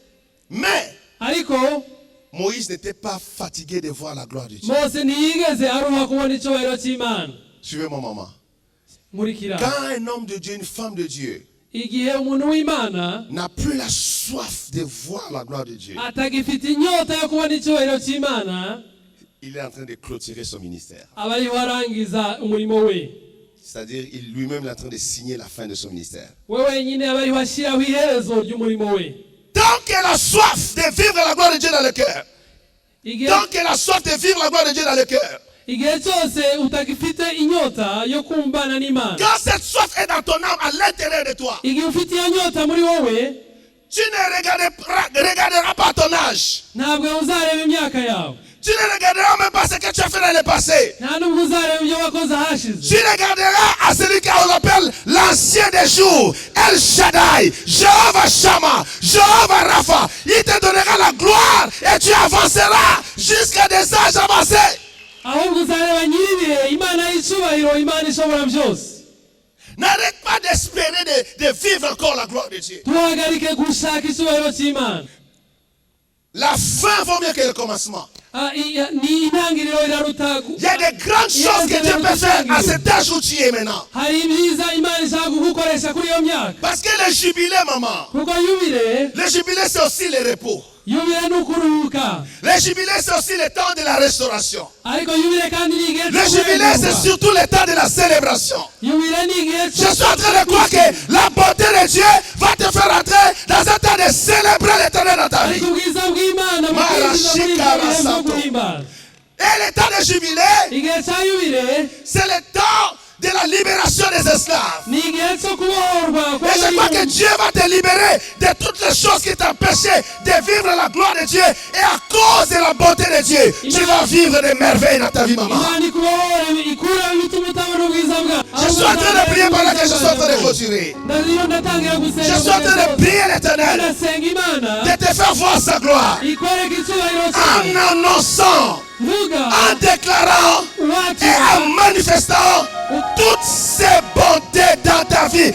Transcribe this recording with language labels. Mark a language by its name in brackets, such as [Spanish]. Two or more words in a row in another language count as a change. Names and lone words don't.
[French] Mais [Kinyarwanda] ariko [French] Moïse n'était pas fatigué de voir la gloire de Dieu. [Kinyarwanda] Mose ntiyigeze aruha kubona icyubahiro cy'Imana. [French] Suivez mon maman. [Kinyarwanda] nkurikira. [French] Quand un homme de Dieu, une femme de Dieu, [Kinyarwanda] igihe umuntu w'Imana [French] n'a plus la soif de voir la gloire de Dieu, [Kinyarwanda] atagifite inyota yo kubona icyubahiro cy'Imana, [French] il est en train de clôturer son ministère. [Kinyarwanda] aba ariho arangiza umurimo we. [French] C'est-à-dire, il lui-même est en train de signer la fin de son ministère. [Kinyarwanda] we wenyine aba ariho ashyiraho iherezo ry'umurimo we. [French] Tant qu'elle a soif de vivre la gloire de Dieu dans le cœur, [Kinyarwanda] Igihe- [French] tant qu'elle a soif de vivre la gloire de Dieu dans le cœur, [Kinyarwanda] igihe cyose utagifite inyota yo kumbana n'Imana, [French] quand cette soif est dans ton âme, à l'intérieur de toi, [Kinyarwanda] igihe ufite iyo nyota muri wowe, [French] tu ne regarderas pas ton âge. [Kinyarwanda] ntabwo uzareba imyaka yawe, [French] Tu ne regarderas même pas ce que tu as fait dans le passé. [Kinyarwanda] nta nubwo uzareba ibyo wakoze ahashize. [French] Tu regarderas à celui qu'on appelle l'ancien des jours, El Shaddai, Jéhovah Shammah, Jéhovah Rapha. Il te donnera la gloire et tu avanceras jusqu'à des âges avancés. [Kinyarwanda] ahubwo uzareba nyiribihe, Imana y'icyubahiro, Imana ishobora byose. [French] N'arrête pas d'espérer de vivre encore la gloire de Dieu. [Kinyarwanda] tuhagarike gushaka icyubahiro cy'Imana. [French] La fin vaut mieux que le commencement. [Kinyarwanda] ni intangiriro iraruta. [French] Il y a de grandes choses que Dieu peut faire à cet âge où tu es maintenant. [Kinyarwanda] hari ibyiza Imana ishaka kugukoresha kuri iyo myaka. [French] Parce que le jubilé, maman, [Kinyarwanda] kuko yubile, [French] le jubilé c'est aussi le repos. [Kinyarwanda] yubile ni ukuruhuka. [French] Le jubilé c'est aussi le temps de la restauration. [Kinyarwanda] ariko yubile kandi ni igihe [French] Le jubilé c'est surtout le temps de la célébration. [Kinyarwanda] yubile ni igihe [French] Je suis en train de croire que la bonté de Dieu va te faire entrer dans un temps de célébrer l'éternel dans ta vie. [Kinyarwanda] ariko ubwiza bw'Imana bukwinjiza muri ibyo bihe byo guhimbaza. [French] Et le temps de jubilé, [Kinyarwanda] igihe cya yubile [French] c'est le temps de la libération des esclaves. [Kinyarwanda] ni igihe cyo kubohorwa [French] Et je crois que Dieu va te libérer de toutes les choses qui t'empêchaient de vivre la gloire de Dieu. Et à cause de la bonté de Dieu, tu vas vivre des merveilles dans ta vie, maman. [Kinyarwanda] Imana ikubohore ikura ibituma utabona ubwiza bwawe. [French] Je suis suis en train de prier pendant que je suis en train de clôturer. Je suis en train de prier l'Éternel de te faire voir sa gloire en annonçant, en déclarant et en manifestant toutes ces bontés dans ta vie.